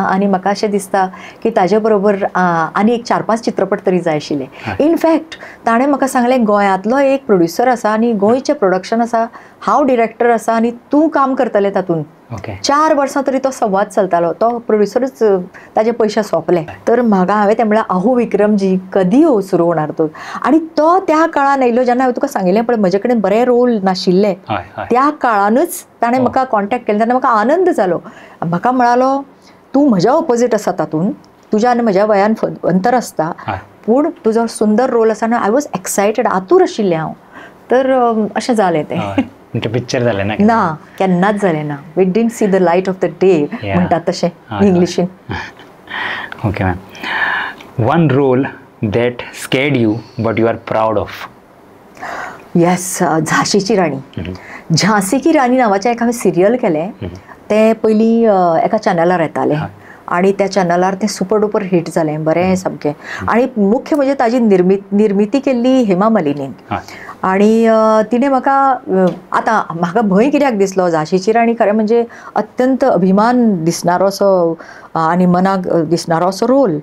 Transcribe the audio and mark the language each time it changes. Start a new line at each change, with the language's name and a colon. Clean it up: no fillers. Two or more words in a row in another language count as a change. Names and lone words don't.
Konkani: आनी म्हाका अशें दिसता की ताजे बरोबर आनी एक 4-5 चित्रपट तरी जाय आशिल्ले. इनफॅक्ट ताणें म्हाका सांगलें गोंयांतलो एक प्रोड्युसर आसा आनी गोंयचें प्रोडक्शन आसा, हांव डिरेक्टर आसा आनी तूं काम करतलें तातूंत. 4 वर्सां तरी तो संवाद चलतालो. तो प्रोड्युसरूच ताजे पयशे सोंपले. तर म्हाका हांवें तें म्हणल्यार आहू विक्रमजी
Marathi: कधी हो सुरू होणार तो.
Konkani: आनी तो त्या काळान आयिल्लो जेन्ना हांवें तुका सांगिल्लें पळय म्हजे कडेन बरे रोल नाशिल्ले, त्या काळानूच ताणें म्हाका कॉन्टॅक्ट केलें. तेन्ना म्हाका आनंद जालो. म्हाका म्हणालो तूं म्हज्या ऑपोजीट आसा तातूंत, तुज्या आनी म्हज्या वयान अंतर आसता, पूण तुजो सुंदर रोल आसा.
English: I was excited,
Konkani: आतूर आशिल्लें हांव. तर अशें जालें तें. पिक्चर जालें ना? ना, केन्नाच जालें ना.
English: We didn't see the light of the day
Konkani: म्हणटात तशें इंग्लिशीन.
English: OK ma'am. One role that scared you but you are proud of? येस, झाशीची राणी.
Konkani: झांसी की राणी नांवाचें एक हांवें सिरियल केलें. तें पयलीं एका चॅनलार येतालें आनी त्या चॅनलार तें
English: super duper hit
Konkani: जालें, बरें सामकें. आनी मुख्य म्हणजे ताजी निर्मिती केल्ली हेमा मालिनीन. आनी तिणें म्हाका आतां म्हाका भंय कित्याक दिसलो, झाशीची राणी खरें म्हणजे अत्यंत अभिमान दिसणारो असो आनी मनाक दिसणारो असो रोल.